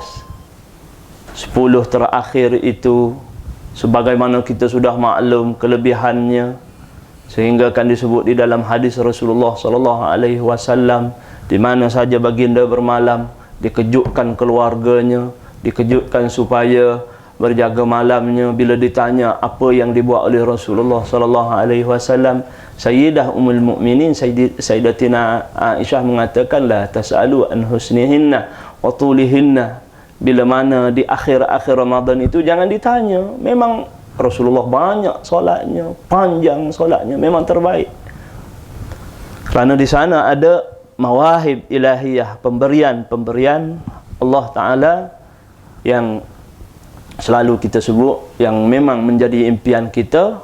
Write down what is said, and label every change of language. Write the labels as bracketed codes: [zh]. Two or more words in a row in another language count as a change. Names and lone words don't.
[ms] 10 terakhir itu sebagaimana kita sudah maklum kelebihannya, sehingga kan disebut di dalam hadis Rasulullah [ar] صلى الله عليه وسلم, [ms] di mana saja baginda bermalam, dikejutkan keluarganya, dikejutkan supaya berjaga malamnya. Bila ditanya apa yang dibuat oleh Rasulullah [ar] صلى الله عليه وسلم, [ms] Sayyidah [ar] أم المؤمنين [ms] Sayyidatina Aisyah mengatakan, [ar] لا تسأل عن حسنهن وطولهن. [ms] Bila mana di akhir-akhir Ramadan itu jangan ditanya. Memang Rasulullah banyak solatnya, panjang solatnya, memang terbaik. Kerana di sana ada [ar] مواهب إلهية, [ms] pemberian [ar] الله تعالى [ms] yang selalu kita sebut, yang memang menjadi impian kita.